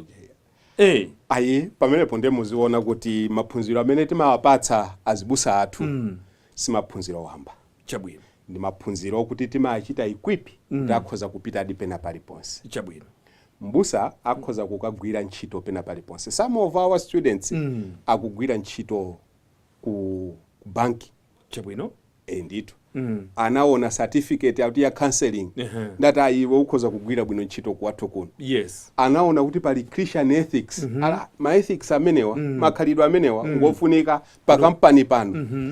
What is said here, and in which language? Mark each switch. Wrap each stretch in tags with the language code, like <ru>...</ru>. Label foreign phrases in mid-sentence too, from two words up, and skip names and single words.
<ny>ayi pamenepo ndiye muziona kuti maphunziro amene timawapatsa azibusa athu si maphunziro wamba chabwino ndi maphunziro okuti timachita equip kuti akhoza kupita adi pena paliponse chabwino mbusa akhoza kukagwira ntchito pena paliponse.</ny> <en>Some of our students</en> <ny>akugwira ntchito ku banki chabwino ndithu anaona certificate out ya counseling ndati ayiwe ukhoza kugwira bwino ntchito kuwathu kuno.</ny> <en>Yes.</en> <ny>Anaona kuti pali</ny> <en>Christian ethics</en> <ny>ma ethics amenewa makhalidwe amenewa ngofunika pa kampani pano.</ny>